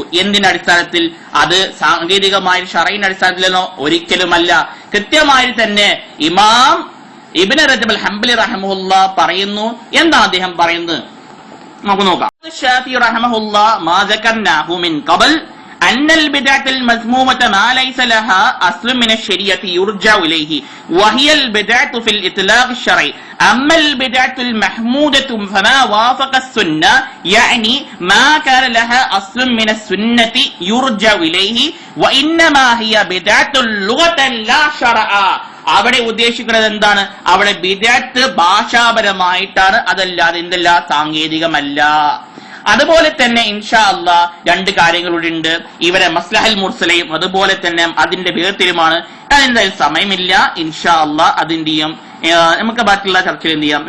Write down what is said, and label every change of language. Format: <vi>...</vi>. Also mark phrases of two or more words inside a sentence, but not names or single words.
<ml>എന്തിന്റെ അടിസ്ഥാനത്തിൽ? അത് സാങ്കേതികമായ ശറഇന്റെ അടിസ്ഥാനത്തിലോ? ഒരിക്കലുമല്ല. കൃത്യമായി തന്നെ ഇമാം ഇബ്നു റജബ് അൽ ഹംബലി റഹ്മത്തുള്ളാഹി പറയുന്നു. എന്താണ് അദ്ദേഹം പറയുന്നത്? നമുക്ക് നോക്കാം.</ml> <ar>ഷാഫി رحمه الله ما ذكرناه من قبل أن البدعة المذمومة ما ليس لها أصل من الشريعة يرجع إليه وهي البدعة في الإطلاق الشرعي. أما البدعة المحمودة فما وافق السنة يعني ما كان لها أصل من السنة يرجع إليه وإنما هي بدعة لغة لا شرعا.</ar> <ml>അവിടെ ഉദ്ദേശിക്കുന്നത് എന്താണ്? അവിടെ ബിദ്അത്ത് ഭാഷാപരമായിട്ടാണ്, അതല്ലാതെ എന്തല്ല സാങ്കേതികമല്ല. അതുപോലെ തന്നെ</ml> <ar>إن شاء الله</ar> <ml>രണ്ട് കാര്യങ്ങളുണ്ട്. ഇവരെ</ml> <ar>المصلحة المرسلة</ar> <ml>അതുപോലെ തന്നെ അതിന്റെ വേർതിരിവുമാണ്. എന്തായാലും സമയമില്ല.</ml> <ar>إن شاء الله</ar> <ml>അതിന്റെയും നമുക്ക് ബാക്കിയുള്ള ചർച്ചയിൽ എന്ത് ചെയ്യാം.</ml>